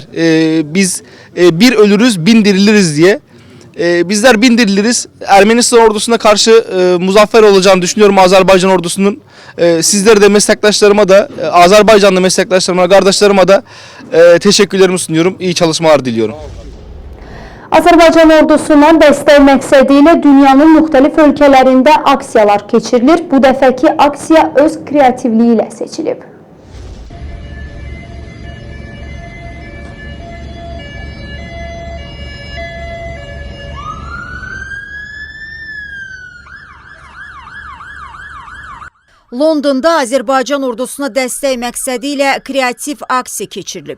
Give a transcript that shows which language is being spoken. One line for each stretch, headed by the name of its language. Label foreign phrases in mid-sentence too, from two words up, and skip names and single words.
Turkish: Biz bir ölürüz, bin diriliriz diye. Bizler bin diriliriz. Ermenistan ordusuna karşı muzaffer olacağını düşünüyorum Azerbaycan ordusunun. Sizlere de meslektaşlarıma da, Azerbaycanlı meslektaşlarıma, kardeşlerime de teşekkürlerimi sunuyorum. İyi çalışmalar diliyorum.
Azerbaijani: Azərbaycan ordusuna dəstək məqsədi ilə dünyanın müxtəlif ölkələrində aksiyalar keçirilir. Bu dəfəki aksiya öz kreativliyi ilə seçilib. Londonda Azərbaycan ordusuna dəstək məqsədi ilə kreativ aksiya keçirilib.